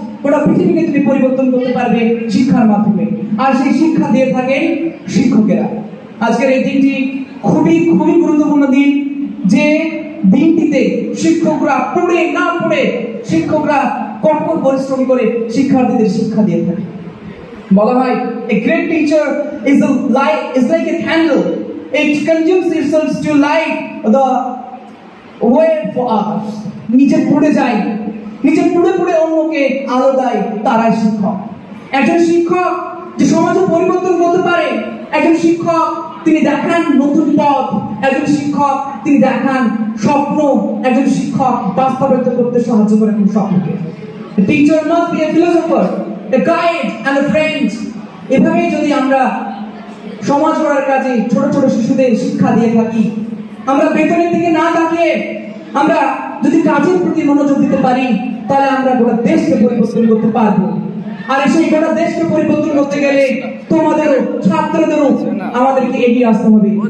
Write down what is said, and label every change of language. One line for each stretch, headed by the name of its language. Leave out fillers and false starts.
Bangla: গোটা পৃথিবীকে তুমি পরিবর্তন করতে পারবে শিক্ষার মাধ্যমে, আর সেই শিক্ষা দিয়ে থাকেন শিক্ষকেরা। আজকের এই দিনটি খুবই খুবই গুরুত্বপূর্ণ দিন, যে দিনটিতে শিক্ষকরা পড়ে না পড়ে, শিক্ষকরা কঠোর পরিশ্রম করে শিক্ষার্থীদের শিক্ষা দিয়ে থাকে। বলা হয়
English: a great teacher is like a candle. It consumes itself to light the way for others.
Bangla: নিচে পড়ে যায়, নিচে পড়ে পড়ে অন্যকে আলো দেয়, তারাই শিক্ষক। একজন শিক্ষক যে সমাজে পরিবর্তন করতে পারে, একজন শিক্ষক তিনি দেখান নতুন পথ, একজন শিক্ষক তিনি দেখান স্বপ্ন, একজন শিক্ষক বাস্তবায়িত করতে সাহায্য করেন স্বপ্নকে।
English: The teacher must be a philosopher, a guide and a friend.
Bangla: এভাবেই যদি আমরা সমাজ গড়ার কাজে ছোট ছোট শিশুদের শিক্ষা দিয়ে থাকি, আমরা বেতনের দিকে না তাকিয়ে আমরা যদি কাজের প্রতি মনোযোগ দিতে পারি, তাহলে আমরা গোটা দেশকে পরিবর্তন করতে পারবো। আর সেই গোটা দেশকে পরিবর্তন করতে গেলে তোমাদেরও, ছাত্রদেরও আমাদেরকে এগিয়ে আসতে হবে।